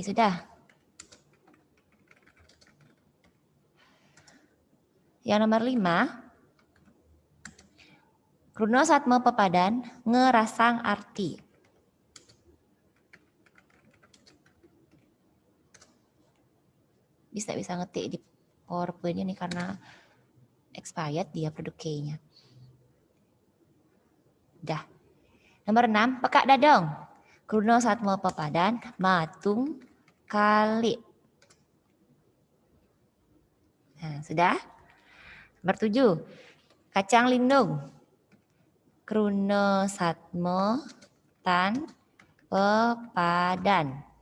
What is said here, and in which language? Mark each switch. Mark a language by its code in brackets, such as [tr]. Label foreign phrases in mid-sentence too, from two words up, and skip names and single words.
[id] Sudah? Yang nomor 5, [ban] kruna satmo pepadan ngerasang arti. [id] Bisa ngetik di PowerPoint ini karena expired dia produk key-nya. Udah. Nomor 6, [ban] pekak dadong. Kruna satmo pepadan matung kalik. [id] Nah, sudah? Nomor 7, [ban] kacang lindung. Kruna satmo tan pepadan.